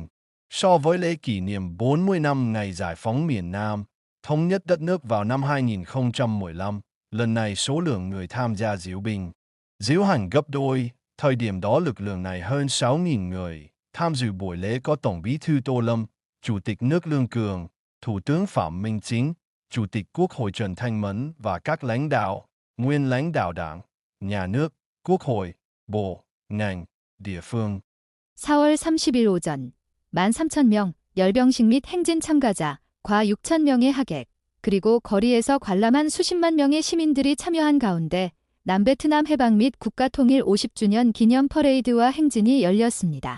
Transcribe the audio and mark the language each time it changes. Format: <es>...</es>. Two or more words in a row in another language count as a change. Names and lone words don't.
<vi>So với lễ kỷ niệm 40 năm ngày giải phóng miền Nam, thống nhất đất nước vào năm 2015, lần này số lượng người tham gia diễu binh, diễu hành gấp đôi, thời điểm đó lực lượng này hơn 6.000 người. Tham dự buổi lễ có Tổng Bí thư Tô Lâm, Chủ tịch nước Lương Cường, Thủ tướng Phạm Minh Chính, Chủ tịch Quốc hội Trần Thanh Mẫn và các lãnh đạo, nguyên lãnh đạo Đảng, Nhà nước, Quốc hội, bộ, ngành, địa phương.</vi> <ko>4월 30일 오전 13,000명 열병식 및 행진 참가자, 과 6,000명의 하객, 그리고 거리에서 관람한 수십만 명의 시민들이 참여한 가운데 남베트남 해방 및 국가통일 50주년 기념 퍼레이드와 행진이 열렸습니다.</ko>